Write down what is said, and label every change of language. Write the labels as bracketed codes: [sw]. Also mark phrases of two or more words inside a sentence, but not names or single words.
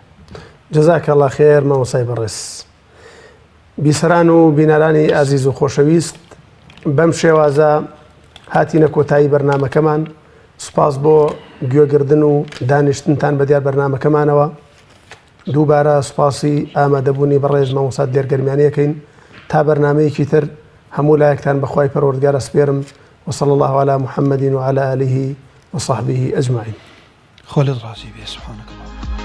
[ckb] جەزاکەڵڵا خێر مامۆسای بەڕێز. بیسەران و بینەرانی ئازیز و خۆشەویست بەم شێوازە هاتینە کۆتایی بەرنامەکەمان. سپاس بۆ گوێگردن و دانیشتنتان بە دیار بەرنامەکەمانەوە. دووبارە سپاسی ئامادەبوونی بەڕێز مامۆستا دێرگەرمیانیەکەین تا بەرنامەیەکی تر هەموو لایەکتان بەخوای پەروەردگارە سپێرم [ar] وصلى الله على محمد وعلى آله وصحبه أجمعين. خالد رازي بيه سبحانك الله.